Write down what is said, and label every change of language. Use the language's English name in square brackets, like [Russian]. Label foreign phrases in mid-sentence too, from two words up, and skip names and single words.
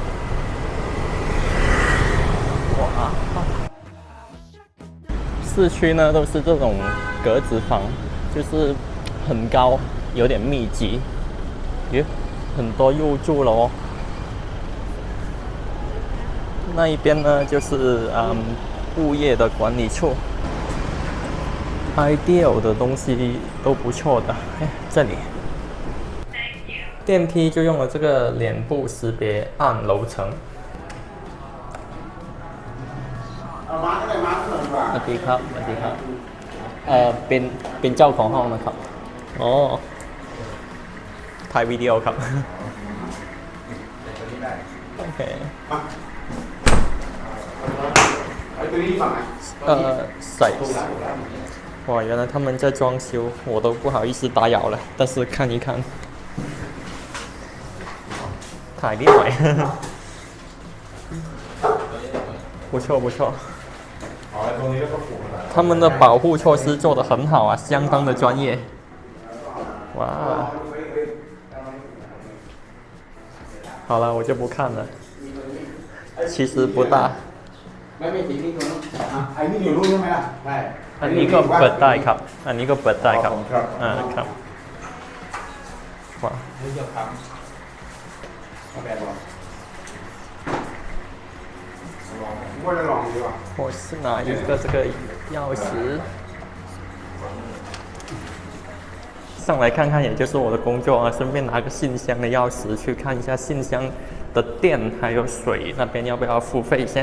[Chinese] 哇，市區呢都是這種格子房，就是很高，有點密集。咦，很多入住了哦。那一邊呢就是物業的管理處。Ideal 的東西都不錯的。這裡電梯就用了這個臉部識別按樓層。 [Thai] สวัสดีครับสวัสดีครับเป็นเจ้าของห้องนะครับอ๋อ ถ่ายวิดีโอครับโอเคใส่ [Chinese] 哇，原来他们在装修，我都不好意思打擾了，但是看一看， [Thai] ถ่ายนิดหน่อย [Chinese] 不錯不錯。他们的保護措施做得很好啊，相當的專業。哇，好了，我就不看了。其實不大。 [Thai] อันนี้ก็เปิดได้ครับอันนี้ก็เปิดได้ครับครับ哇 [Chinese] 我是拿一个这个钥匙上来看看，也就是我的工作啊，顺便拿个信箱的钥匙去看一下信箱的电还有水那边要不要付费先。